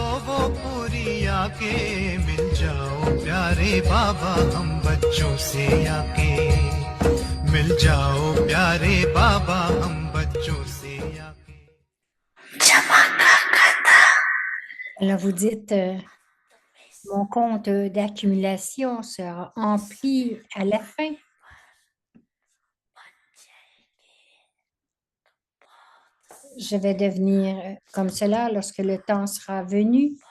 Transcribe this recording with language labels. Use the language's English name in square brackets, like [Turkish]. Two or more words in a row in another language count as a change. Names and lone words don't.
[Hindi] वो पूरी आके मिल जाओ प्यारे बाबा हम बच्चों से आके मिल जाओ प्यारे बाबा हम बच्चों से आके. [French] Alors, vous dites, mon compte d'accumulation sera empli à la fin. Je vais devenir comme cela lorsque le temps sera venu.